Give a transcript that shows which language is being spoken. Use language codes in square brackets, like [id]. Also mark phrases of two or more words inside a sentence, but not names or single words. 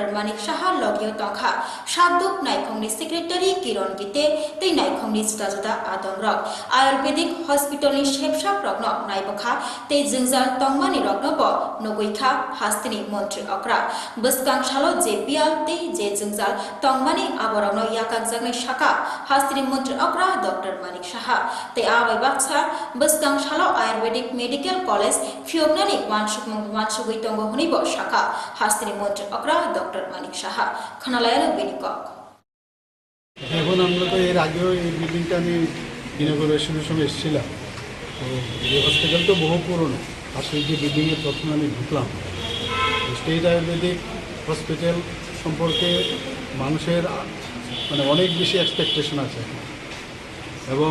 [trp] Manik Saha logio tongkha Shabduk Naikhongni Secretary Kiron Gite tei Naikhongni juda adongrok Ayurvedic Hospital ni shepshap rokno naibokha tei jingjal tongmani rokno bo nogoikha hastini Mantri Akra buskang shalo JPL tei je jingjal tongmani aborogno yakak jagnai shaka hastini Mantri Akra Dr. Manik Saha tei abai baksa buskang shalo Ayurvedic Medical College Fiobnani wansugui tongo hunibo shaka hastini Mantri Akra Dr. Manik Saha khanalayana binikok [bn] এখন আমরা তো এর আগেও এই বিল্ডিংটা আমি ইনগরেশনের সময় এসেছিলাম তো এই হসপিটাল তো বহু পুরনো আসলে যে বিল্ডিংয়ে প্রথমে আমি ঢুকলাম স্টেট আয়ুর্বেদিক হসপিটাল সম্পর্কে মানুষের মানে অনেক বেশি এক্সপেকটেশন আছে এবং